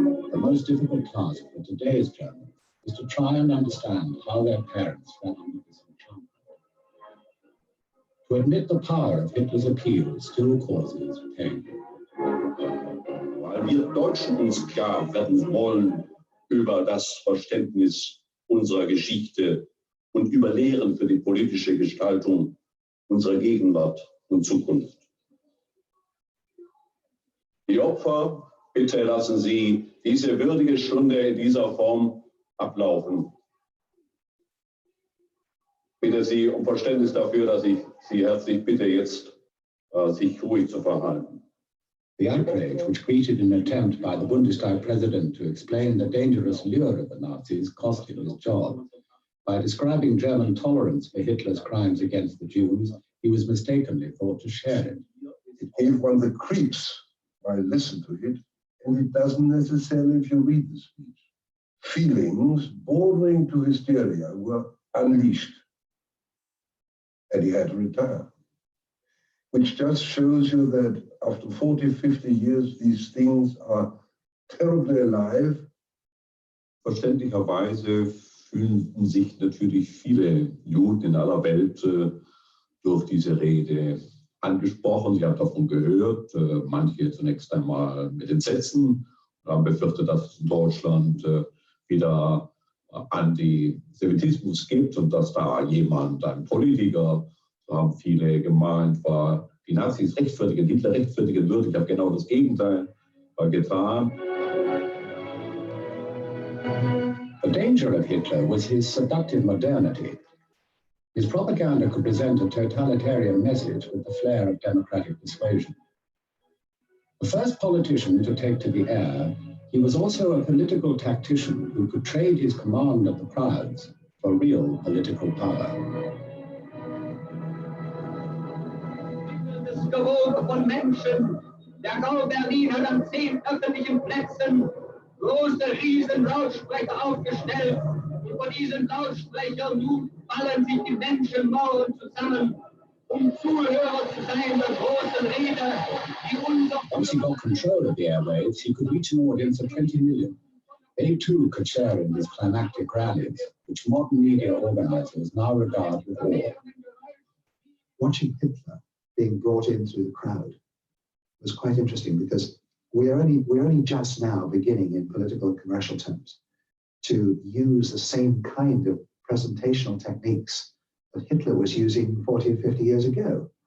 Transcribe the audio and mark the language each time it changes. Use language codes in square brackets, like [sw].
[en] The most difficult task for today's Germans is to try and understand how their parents fell under this enchantment. To admit the power of Hitler's appeal still causes pain. [de] Weil wir Deutschen uns klar werden wollen über das Verständnis unserer Geschichte und über Lehren für die politische Gestaltung unserer Gegenwart und Zukunft. Die Opfer, bitte lassen Sie diese würdige Stunde in dieser Form ablaufen. bitte Sie um Verständnis dafür, dass ich Sie herzlich bitte, jetzt sich ruhig zu verhalten. [en] The outrage, which greeted an attempt by the Bundestag president to explain the dangerous lure of the Nazis, cost him his job. By describing German tolerance for Hitler's crimes against the Jews, he was mistakenly thought to share it. It gave one the creeps while I listened to it, and it doesn't necessarily if you read the speech. Feelings bordering to hysteria were unleashed, and he had to retire. Which just shows you that after 40, 50 years, these things are terribly alive. [de] Verständlicherweise fühlten sich natürlich viele Juden in aller Welt durch diese Rede angesprochen. Sie haben davon gehört, manche zunächst einmal mit Entsetzen, haben befürchtet, dass es in Deutschland wieder Antisemitismus gibt und dass da jemand, ein Politiker, so haben viele gemeint, war die Nazis rechtfertigen, Hitler rechtfertigen würde. Ich habe genau das Gegenteil getan. [en] The danger of Hitler was his seductive modernity. His propaganda could present a totalitarian message with the flair of democratic persuasion. The first politician to take to the air, he was also a political tactician who could trade his command of the crowds for real political power. [de] Das Gewoge von Menschen, der Gau Berlin hat an 10 öffentlichen Plätzen große Riesenlautsprecher aufgestellt. Und von diesen Lautsprechern nun ballen sich die Menschenmauern zusammen, um Zuhörer zu sein der großen Rede, die unser... [en] Once he got control of the airwaves, he could reach an audience of 20 million. They too could share in his climactic rallies, which modern media organizers now regard with awe. Watching Hitler being brought in through the crowd was quite interesting because we're only just now beginning in political and commercial terms to use the same kind of presentational techniques that Hitler was using 40 and 50 years ago.